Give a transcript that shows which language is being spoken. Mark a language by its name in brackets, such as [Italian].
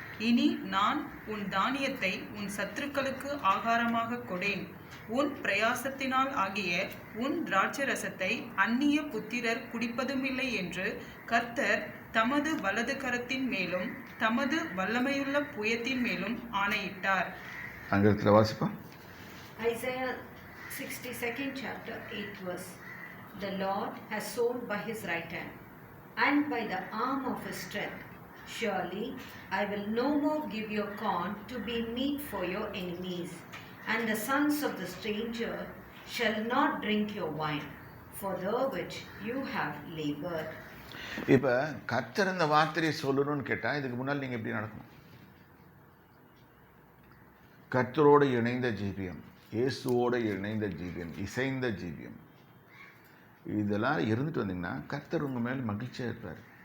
[Tamil] இனி நான் உன் தானியத்தை உன் சத்துருக்களுக்கு ஆகாரமாக கொடேன், உன் பிரயாசத்தினால் ஆகிய உன் திராட்சரசத்தை அந்நிய புத்திரர் குடிப்பதுமில்லை என்று கர்த்தர் தமது வலது கரத்தின் மேலும் தமது வல்லமையுள்ள புயத்தின் மேலும் ஆணையிட்டார். அங்கிருக்கிற வாசிப்பா. [English] Isaiah 62nd chapter 8th verse. The Lord has sown by his right hand, and by the arm of his strength. Surely I will no more give your corn to be meat for your enemies, and the sons of the stranger shall not drink your wine, for the which you have labored. [Tamil] இப்போ கர்த்தர் இந்த வார்த்தையை சொல்லணும்னு கேட்டால் இதுக்கு முன்னால் நீங்கள் எப்படி நடக்கணும்? கர்த்தரோடு இணைந்த ஜீவியம், இயேசுவோடு இணைந்த ஜீவியம், இசைந்த ஜீவியம், இதெல்லாம் இருந்துட்டு வந்தீங்கன்னா கர்த்தர் உங்கள் மேல் மகிழ்ச்சியாக இருப்பார்.